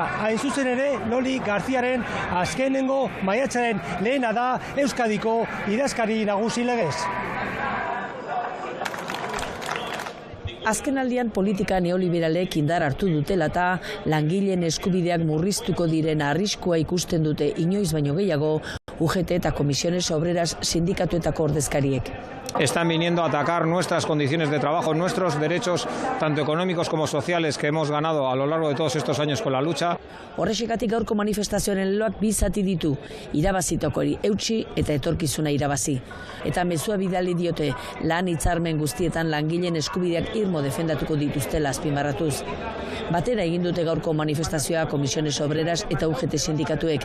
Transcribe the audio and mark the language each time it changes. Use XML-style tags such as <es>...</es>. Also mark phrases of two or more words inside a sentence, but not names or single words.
<eu>Hain zuzen ere, Loli Garziaren azkenengo maiatzaren lehena da Euskadiko idazkari nagusi legez. Azkenaldian politika neoliberalek indar hartu dutela eta langileen eskubideak murriztuko diren arriskua ikusten dute inoiz baino gehiago UGT eta Comisiones Obreras sindikatuetako ordezkariek.</eu> <es>Están viniendo a atacar nuestras condiciones de trabajo, nuestros derechos, tanto económicos como sociales, que hemos ganado a lo largo de todos estos años con la lucha.</es> <eu>Horrexegatik gaurko manifestazioaren leloak bi zati ditu, irabazitokori eutsi eta etorkizuna irabazi. Eta mezua bidali diote lan hitzarmen guztietan langileen eskubideak irmo defendatuko dituztela azpimarratuz. Batera egin dute gaurko manifestazioa Comisiones Obreras eta UGT sindikatuek.</eu>